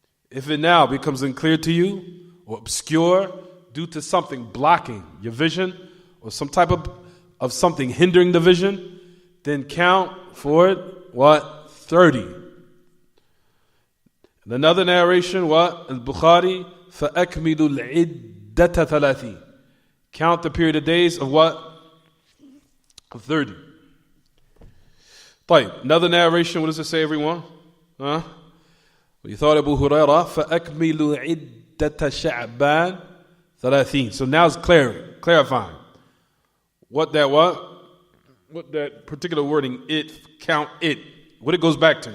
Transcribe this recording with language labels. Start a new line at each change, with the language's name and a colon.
English: If it now becomes unclear to you or obscure due to something blocking your vision or some type of something hindering the vision, then count for it, what? 30. In another narration, what?
Arabic: Al-Bukhari, فَأَكْمِلُوا الْعِدَّةَ ثَلَاثِينَ.
English: Count the period of days of what? Of 30.
Arabic: طيب.
English: Another narration, what does it say, everyone? You thought Abu Hurairah,
Arabic: فَأَكْمِلُوا عِدَّةَ شَعْبَانَ ثَلَاثِينَ.
English: So now it's clarifying. What that particular wording, it, count it, what it goes back to.